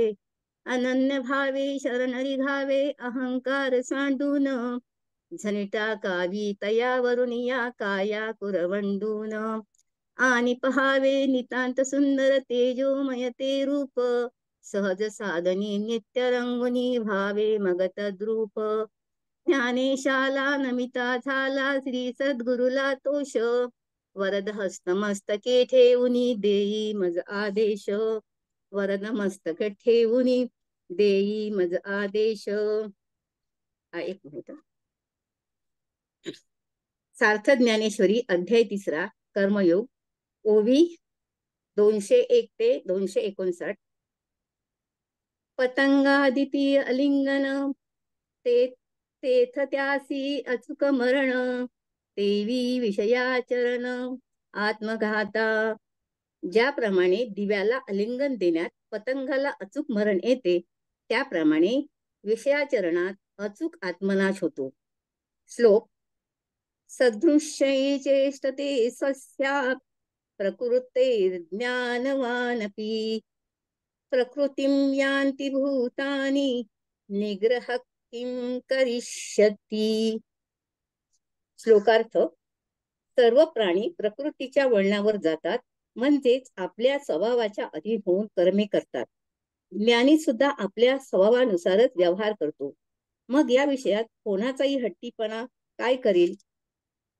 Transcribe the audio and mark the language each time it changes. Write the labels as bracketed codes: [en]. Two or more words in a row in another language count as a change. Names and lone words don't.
[mr] अनन्य भावे शरण रिघावे अहंकार सांडून झनिटा कावी तयावरून या काया कुरवंडून. आणि पहावे नितांत सुंदर तेजोमय ते रूप सहज साधनी नित्य रंगुनी भावे मग तद्रूप. ज्ञानेशाला नमिता झाला श्री सद्गुरुला तोष वरद हस्त मस्तके ठेवुनी देई मज आदेश. वरद मस्तक ठेवुनी देई मज आदेश. एक मिनिट. सार्थ ज्ञानेश्वरी अध्याय 3 कर्मयोग ओवी 201 ते 259. पतंगादिती अलिंगन ते तेथ त्यासी अचुक मरण. देवी विषयाचरण आत्मघाता. ज्याप्रमाणे दिव्याला आलिंगन देण्यात पतंगाला अचूक मरण येते त्याप्रमाणे विषयाचरणात अचूक आत्मनाश होतो. श्लोक. [sa] सदृश्यै चेष्टते स्वस्या प्रकृतेर्ज्ञानवानपि प्रकृतिं यान्ति भूतानि निग्रह किं करिष्यति. [mr] श्लोकार्थ. सर्व प्राणी प्रकृतीच्या वळणावर जातात म्हणजेच आपल्या स्वभावाच्या अधीन होऊन कर्मे करतात. ज्ञानी सुद्धा आपल्या स्वभावानुसारच व्यवहार करतो. मग या विषयात कोणाचाही हट्टीपणा काय करेल.